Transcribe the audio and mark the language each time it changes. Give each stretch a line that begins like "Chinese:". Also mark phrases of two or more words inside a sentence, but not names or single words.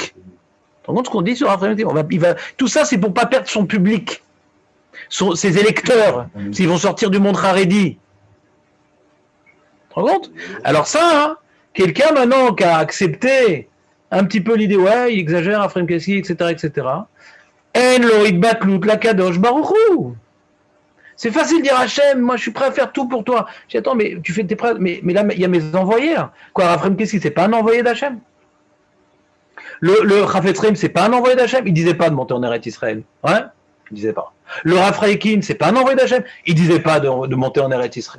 French: Tu te rends compte ce qu'on dit sur Raphaël Keski? Tout ça, c'est pour pas perdre son public, ses électeurs, s'ils vont sortir du monde Haredi. Tu te rends compte? Alors ça, hein, quelqu'un maintenant qui a accepté un petit peu l'idée, ouais, il exagère, Raphaël Keski, etc., etc.
Hebrew: אין לו התבטלות להקדוש ברוך הוא.
French: C'est facile de dire Hachem, moi je suis prêt à faire tout pour toi. Je dis, attends, mais tu fais tes prêts, mais là, il y a mes envoyés. Hein. Quoi, Raphaël Keski, c'est pas un envoyé d'Hachem? Le Chafetz Chaim, c'est pas un envoyé d'Hachem? Il disait pas de monter en Eretz Israël. Ouais? Il disait pas. Le Rav Freikin, c'est pas un envoyé d'Hachem? Il disait pas de monter en Eretz Israël.